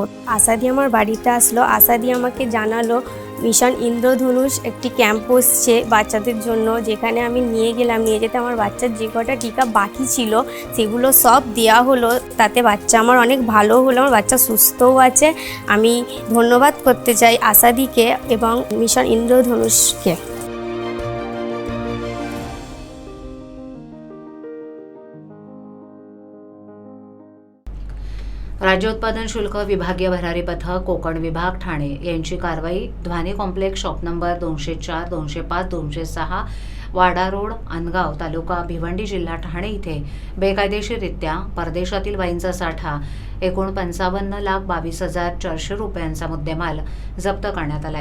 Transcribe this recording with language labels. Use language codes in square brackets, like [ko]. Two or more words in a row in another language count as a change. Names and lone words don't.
[bn] আশাদি আমার বাড়িতে আসলো, আশাদি আমাকে জানালো মিশন ইন্দ্রধনুষ একটি ক্যাম্প বসছে বাচ্চাদের জন্য, যেখানে আমি নিয়ে গেলাম। নিয়ে যেতে আমার বাচ্চার যে কটা টিকা বাকি ছিল সেগুলো সব দেওয়া হলো, তাতে বাচ্চা আমার অনেক ভালো হলো, আমার বাচ্চা সুস্থও আছে। আমি ধন্যবাদ করতে চাই আশাদিকে এবং মিশন ইন্দ্রধনুষকে। [mr] राज्य उत्पादन शुल्क विभागीय भरारी पथक कोकण विभाग ठाणे यांची कारवाई ध्वानी कॉम्प्लेक्स शॉप नंबर 204, 205, 206 वाडा रोड, अनगाव, तालुका भिवंडी, जिल्हा ठाणे इथे बेकायदेशीररित्या परदेशातील वाईनचा साठा एकूण 55,22,400 रुपयांचा मुद्देमाल जप्त करण्यात आलाय।